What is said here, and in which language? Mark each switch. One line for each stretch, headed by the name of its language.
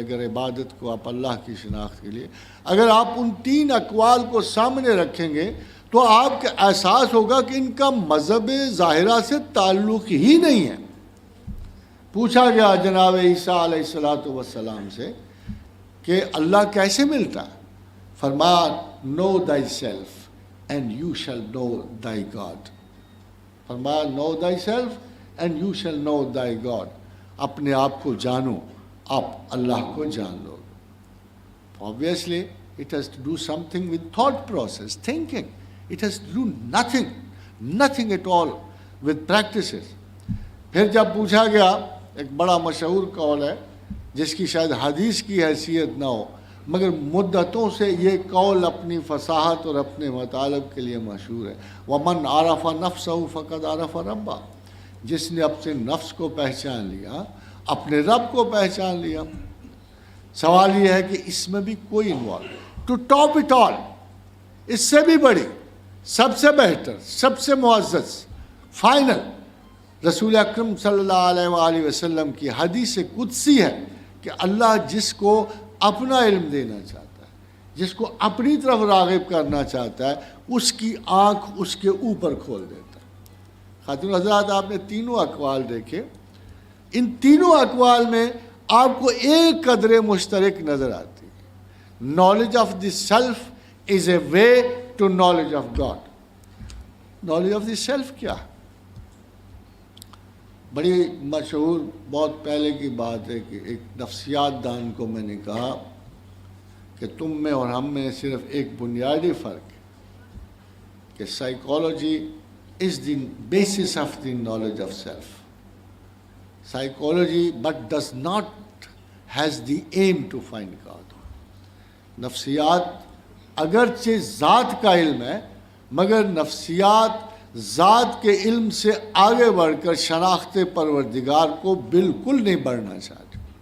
Urdu: اگر عبادت کو آپ اللہ کی شناخت کے لیے اگر آپ ان 3 اقوال کو سامنے رکھیں گے تو آپ کا احساس ہوگا کہ ان کا مذہب ظاہرہ سے تعلق ہی نہیں ہے. پوچھا گیا جناب عیسیٰ علیہ السلام سے کہ اللہ کیسے ملتا ہے؟ فرمایا
English: know thyself and you shall know thy God.
Urdu: فرمایا
English: know thyself and you shall know thy God.
Urdu: اپنے آپ کو جانو، آپ اللہ کو جان لو.
English: Obviously it has to do something with thought process, thinking. It has to do nothing at all with practices.
Urdu: پھر جب پوچھا گیا، ایک بڑا مشہور قول ہے جس کی شاید حدیث کی حیثیت نہ ہو، مگر مدتوں سے یہ قول اپنی فصاحت اور اپنے مطالب کے لیے مشہور ہے،
Arabic: وَمَنْ عَرَفَ نَفْسَهُ فَقَدْ عَرَفَ رَبَّهُ.
Urdu: جس نے اپنے نفس کو پہچان لیا، اپنے رب کو پہچان لیا. سوال یہ ہے کہ اس میں بھی کوئی
English: involve to top it all,
Urdu: اس سے بھی بڑی، سب سے بہتر، سب سے معزز، فائنل رسول اکرم صلی اللہ علیہ وآلہ وسلم کی حدیث قدسی ہے کہ اللہ جس کو اپنا علم دینا چاہتا ہے، جس کو اپنی طرف راغب کرنا چاہتا ہے، اس کی آنکھ اس کے اوپر کھول دیتا ہے. خاتون حضرات، آپ نے تینوں اقوال دیکھے. ان تینوں اقوال میں آپ کو ایک قدر مشترک نظر آتی ہے.
English: Knowledge of the self is a way to knowledge of God.
Urdu: Knowledge of the self کیا ہے؟ بڑی مشہور بہت پہلے کی بات ہے کہ ایک نفسیات دان کو میں نے کہا کہ تم میں اور ہم میں صرف ایک بنیادی فرق ہے کہ psychology
English: is the basis of the knowledge of self. Psychology but does not has the aim to find God.
Urdu: نفسیات اگرچہ ذات کا علم ہے، مگر نفسیات ذات کے علم سے آگے بڑھ کر شناخت پروردگار کو بالکل نہیں بڑھنا چاہتے.